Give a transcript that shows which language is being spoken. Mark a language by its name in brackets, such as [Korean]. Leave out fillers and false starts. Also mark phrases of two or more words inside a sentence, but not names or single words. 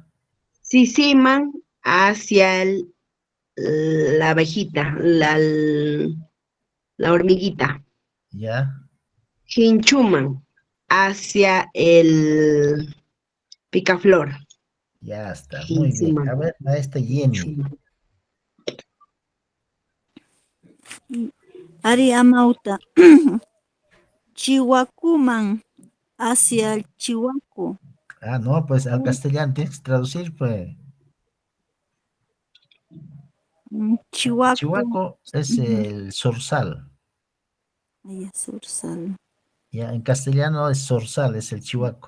[Spanish] Sisiman, hacia la abejita, la hormiguita. ya, Hinchuman, hacia el picaflor. ya está, muy bien. Hinchuman, A ver, maestra Jenny. hinchuman. [Quechua] Ari amauta. [Spanish] Chihuacuman hacia el Chihuaco. Ah, no, pues al castellano tienes que traducir, pues. Chihuaco. Chihuaco es Ujú. el zorzal. Ay, Zorzal. Ya, en castellano es zorzal, es el chihuaco.